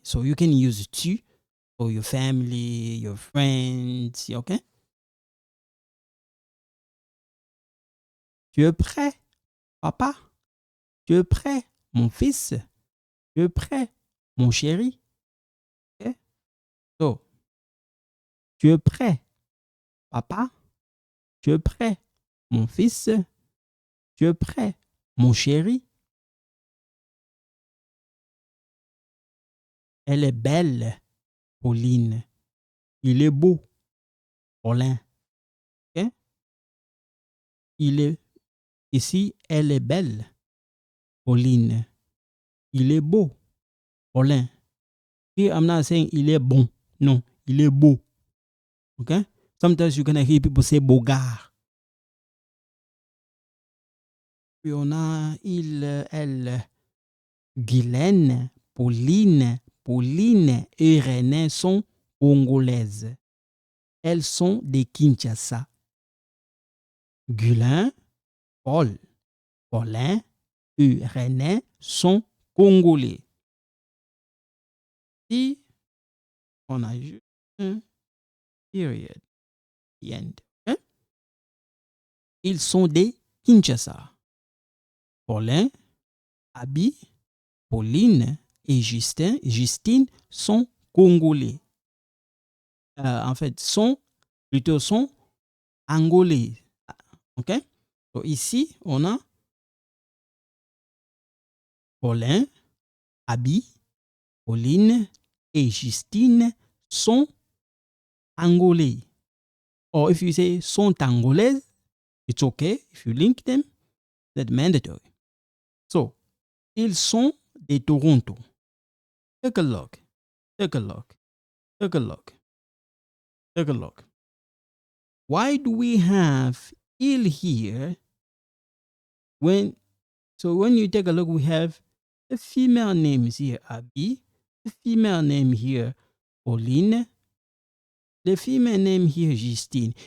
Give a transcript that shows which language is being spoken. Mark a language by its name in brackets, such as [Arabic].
[English] So, you can use tu for your family, your friends. Okay? [French] Tu es prêt, papa? Tu es prêt, mon fils? Tu es prêt, mon chéri? Okay? So, tu es prêt, papa? Tu es prêt, mon fils? Tu es prêt, mon chéri? Elle est belle, Pauline. Il est beau, Paulin. Okay? Il Ici, elle est belle. Pauline. Il est beau. Paulin. [English] Here I'm not saying [French] il est bon. [English] No, [French] il est beau. [English] Okay? Sometimes you're gonna hear people say bogard. [French] Puis on a il, elle, Guylaine, Pauline et René sont congolaises. Elles sont des Kinshasa. Guylaine, Paul, Paulin et René sont congolais. Si on a juste un period, [English] the end. [French] Okay? Ils sont des Kinshasa. Paulin, Abi, Pauline et Justine sont congolais. En fait, sont angolais. OK? Donc ici, on a Paulin, Abi, Pauline et Justine sont angolais. [English] Or if you say [French] sont angolaises, [English] it's okay. If you link them, that's mandatory. So, [French] ils sont de Toronto. [English] Take a look. Take a look. Take a look. Take a look. Why do we have il here when you take a look, we have the female names here, Abby, the female name here, Pauline, the female name here, Justine.